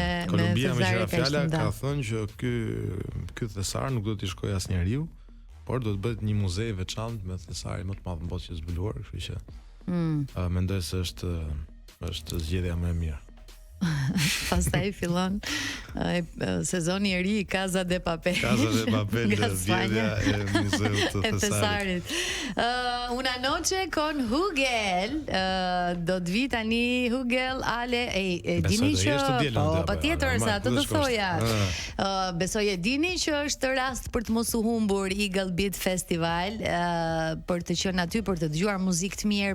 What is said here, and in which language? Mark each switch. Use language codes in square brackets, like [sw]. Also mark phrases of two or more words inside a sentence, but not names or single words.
[sq] Kolumbia me fjala ka thënë që ky thesar nuk do t'i shkojë asnjëriu, por do të bëhet një muze i veçantë me thesarin më të madh në botë që zbuluar, kështu që mendoj se është zgjedhja më e mirë. Pastaj fillon sezoni i ri i Casa de Papel. Casa de Papel, zgjedhja e muzeut të thesarit. Una noche con Hugel. Do të vi tani Hugel Ale, dini që patjetër se atë do thoja. Besoj e dini që është rast për të mos u humbur Eagle Beat Festival, për të qenë aty për të dëgjuar muzikë të mirë,